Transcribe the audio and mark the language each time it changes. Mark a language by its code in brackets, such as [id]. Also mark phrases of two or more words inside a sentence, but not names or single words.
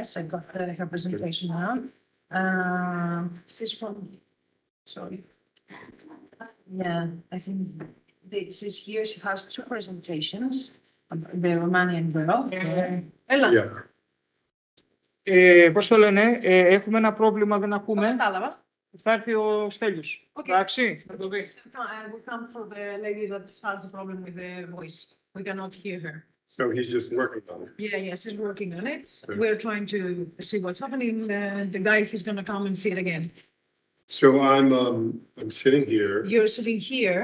[en] I got her presentation now. She's from, sorry. Yeah, I think this is here. She has two presentations. The Romanian girl. Ella. Yeah. [el] Πώς το λένε, έχουμε ένα πρόβλημα, δεν ακούμε. Κατάλαβα. Θα έρθει ο Στέλιος. Εντάξει, θα το δει. [en] We come for the lady that has a problem with the voice. We cannot hear her. So he's just working on it. Yeah, she's working on it. We're trying to see what's happening. The guy, he's gonna come and see it again. So I'm sitting here. You're sitting here.